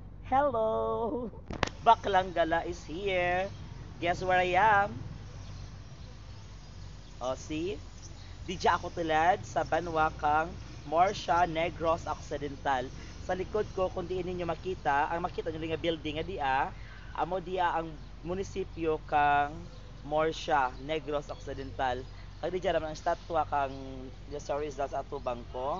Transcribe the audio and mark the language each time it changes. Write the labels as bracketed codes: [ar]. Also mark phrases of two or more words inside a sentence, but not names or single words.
[en] Hello! Baklang Gala is here. Guess where I am? O, see? [hil] Di ako tulad sa Banwakang Morsha Negros Occidental. Sa likod ko, kung diin ninyo makita, ang makita nyo nga building nga amo dia ang munisipyo kang Morsha Negros Occidental. Kag di naman ang statwa kang sa Rizal sa atubang ko.